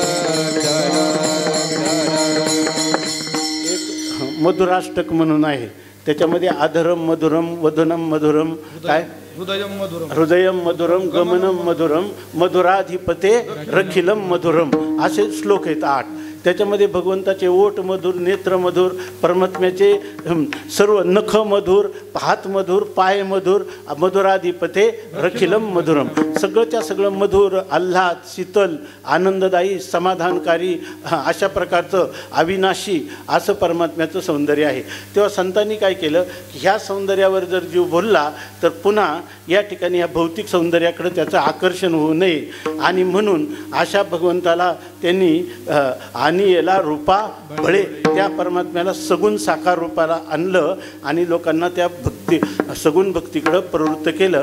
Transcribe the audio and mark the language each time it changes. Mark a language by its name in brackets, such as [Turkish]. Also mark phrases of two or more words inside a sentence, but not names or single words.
[Marathi] मधुराष्टक म्हणून आहे, त्याच्यामध्ये [Sanskrit] आधरम मधुरम वदनम मधुरम काय हृदयम मधुरम गमनम मधुरम मधुराधिपते रखिलम मधुरम [Marathi] असे श्लोक आहेत 8. त्याच्यामध्ये भगवंताचे ओठ मधुर, नेत्र मधुर, परमात्म्याचे सर्व नख मधुर, हात मधुर, पाय मधुर, [Sanskrit] मधुराधिपते रखिलम मधुरम, [Marathi] सगळंच्या सगळं मधुर, आल्हाद, शीतल, आनंददायी, समाधानकारी अशा प्रकारचं अविनाशी असं परमात्म्याचं सौंदर्य आहे. तेव्हा संतांनी काय केलं की ह्या सौंदर्यावर जर जीव बोलला तर पुन्हा या ठिकाणी ह्या भौतिक सौंदर्याकडे त्याचं आकर्षण होऊ नये आणि म्हणून अशा भगवंताला त्यांनी आणि याला रूपा भळे त्या परमात्म्याला सगुण साकार रूपाला आणलं आणि लोकांना त्या सगुण भक्तीकडं प्रवृत्त केलं.